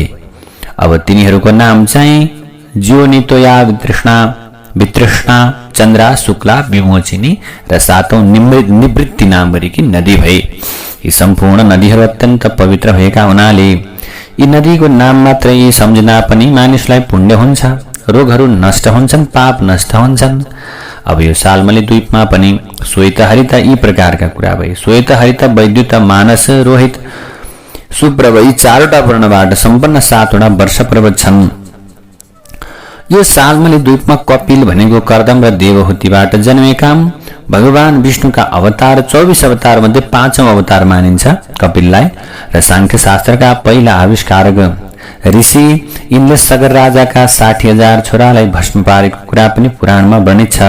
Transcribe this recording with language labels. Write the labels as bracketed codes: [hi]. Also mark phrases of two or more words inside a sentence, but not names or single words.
[ne] अब तिनीहरूको नाम चाहिँ ज्योनितोया, वितृष्णा, चन्द्रा, शुक्ला, विमोचिनी र 7औं निवृत्ति नाम गरेकी नदी भए। यी सम्पूर्ण नदीहरू अत्यन्त पवित्र भएका हुनाले यी नदीको नाम मात्रै सम्झिँदा पनि मानिसलाई पुण्य हुन्छ। रोगहरू नष्ट हुन्छन्, पाप नष्ट हुन्छन्। अब यो सालमली द्वीपमा पनि श्वेत हरित यी प्रकारका कुरा भए। श्वेत हरित वैद्युत मानस रोहित शुभ्र भई चारवटा वर्णबाट सम्पन्न 7वटा वर्ष पर्वत छन्। यो सालमली द्वीपमा कपिल भनेको कर्दम र देवहूतिबाट जन्मेका भगवान विष्णुका अवतार 24 अवतार मध्ये 5औं अवतार मानिन्छ कपिललाई। र सांख्य शास्त्रका पहिला आविष्कारक ऋषि यिनले सगर राजाका 60,000 छोरालाई भस्म पारेको कुरा पनि पुराणमा वर्णित छ।